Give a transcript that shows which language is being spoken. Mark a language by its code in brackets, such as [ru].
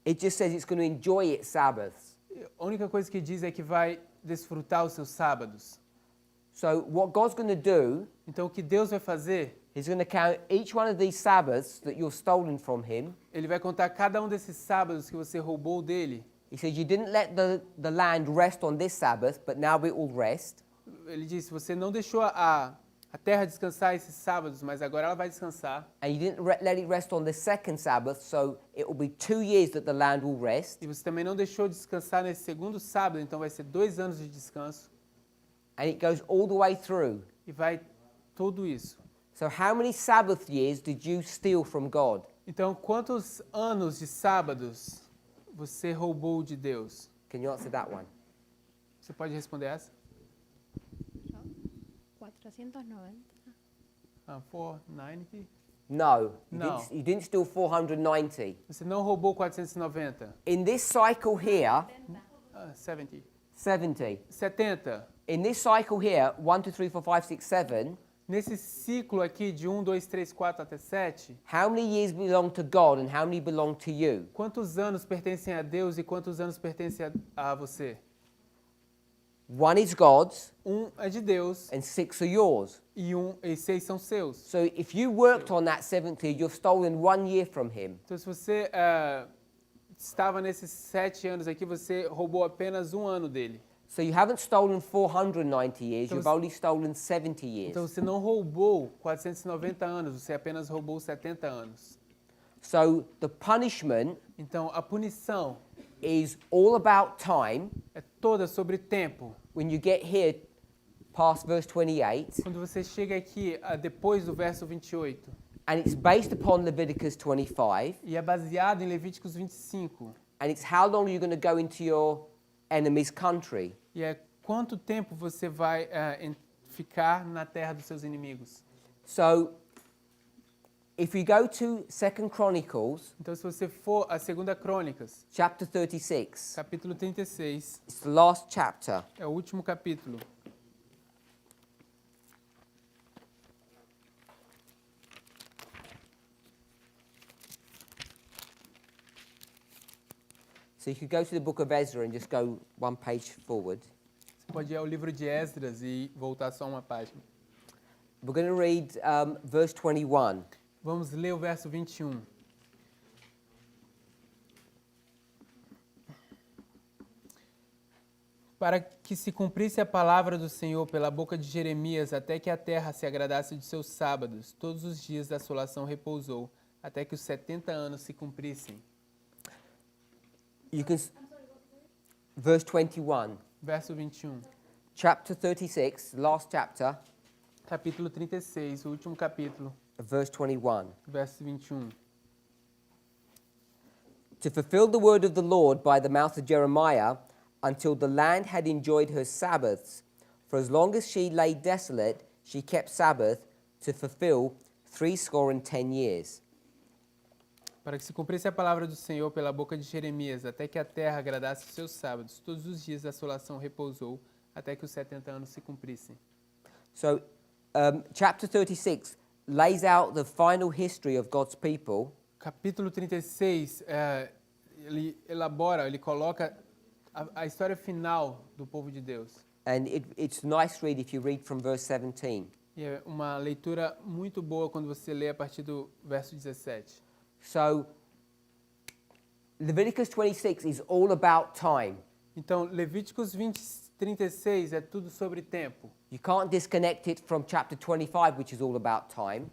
[en] It just says it's going to enjoy its Sabbaths. [pt] A única coisa que diz é que vai desfrutar os seus sábados. [en] So what God's going to do, [pt] Então o que Deus vai fazer? [en] He's going to count each one of these Sabbaths that you've stolen from Him. [pt] Ele vai contar cada um desses sábados que você roubou dele. [en] He says, you didn't let the land rest on this Sabbath, but now it will rest. [pt] Ele disse: você não deixou a terra descansar esses sábados, mas agora ela vai descansar. [en] And you didn't let it rest on the second Sabbath, so it will be 2 years that the land will rest. [pt] E você também não deixou descansar nesse segundo sábado, então vai ser 2 anos de descanso. [en] And it goes all the way through. [pt] e vai tudo isso. [en] So how many Sabbath years did you steal from God? [pt] Então, quantos anos de sábados você roubou de Deus? [en] Can you answer that one? [pt] Você pode responder essa? [en] 490. [pt] 490. [en] No. [pt] No. [en] You didn't steal 490. [pt] Você não roubou 490. [en] In this cycle here, 70. 70. 70. In this cycle here, 1, 2, 3, 4, 5, 6, 7, [pt] Nesse ciclo aqui de 1, 2, 3, 4 até 7, [en] how many years belong to God and how many belong to you? [pt] quantos anos pertencem a Deus e quantos anos pertencem a você? [en] 1 is God's [pt] É de Deus [en] and 6 are yours. [pt] e 6 são seus. [en] So if you worked on that 7th year, you've stolen 1 year from him. [pt] Então, se você estava nesses 7 anos aqui, você roubou apenas um ano dele. [en] So you haven't stolen 490 years, [pt] Então, [en] you've only stolen 70 years. [pt] Então, você não roubou 490 anos, você apenas roubou 70 anos. [en] So the punishment [pt] Então, a punição [en] is all about time. [pt] é toda sobre tempo. [en] When you get here past verse 28, [pt] Quando você chega aqui, depois do verso 28, [en] and it's based upon Leviticus 25, [pt] e é baseado em Levíticos 25, [en] and it's how long you're going to go into your enemy's country. [pt] e é quanto tempo você vai ficar na terra dos seus inimigos. [en] So if you go to 2 Chronicles, [pt] Então, se você for a 2ª Crônicas, [en] chapter 36, [pt] capítulo 36, [en] it's the last chapter. [pt] é o último capítulo. [en] So you could go to the book of Ezra and just go one page forward. [pt] Você pode ir ao livro de Esdras e voltar só uma página. [en] We're going to read verse 21. [pt] Vamos ler o verso 21. Para que se cumprisse a palavra do Senhor pela boca de Jeremias, até que a terra se agradasse de seus sábados, todos os dias da assolação repousou, até que os 70 anos se cumprissem. [en] You can verse 21. [pt] Verso 21. [en] Chapter 36, last chapter, [pt] Capítulo 36, o último capítulo, [en] verse 21. [pt] verso 21. [en] To fulfill the word of the Lord by the mouth of Jeremiah, until the land had enjoyed her Sabbaths. For as long as she lay desolate, she kept Sabbath to fulfill 70 years. [pt] Para que se cumprisse a palavra do Senhor pela boca de Jeremias, até que a terra agradasse os seus sábados, todos os dias da assolação repousou, até que os 70 anos se cumprissem. [en] So, chapter 36 lays out the final history of God's people. [pt] Capítulo 36, ele coloca a história final do povo de Deus. [en] And it's a nice read if you read from verse 17. [pt] E é uma leitura muito boa quando você lê a partir do verso 17. [en] So, Leviticus 26 is all about time. [pt] Então, Levíticos 36 é tudo sobre tempo. [en] You can't disconnect it from chapter 25, which is all about time.